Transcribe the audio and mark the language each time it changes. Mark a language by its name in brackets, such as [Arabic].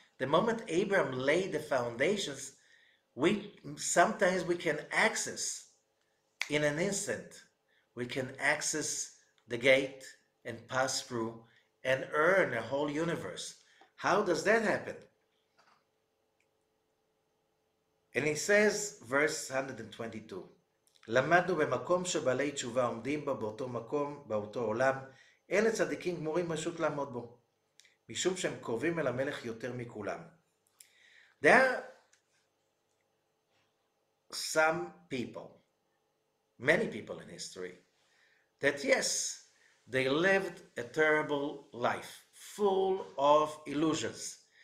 [English] The moment Abraham laid the foundations, sometimes we can access in an instant. We can access the gate and pass through and earn a whole universe. How does that happen? And he says, verse 122, [Hebrew] למדנו במקום שבעלי תשובה עומדים בו באותו מקום, באותו עולם, אלה צדיקים גמורים פשוט לעמוד בו, משום שהם קרובים אל המלך יותר מכולם. [English] There are some people, many people in history, that yes, they lived a terrible life, full of illusions.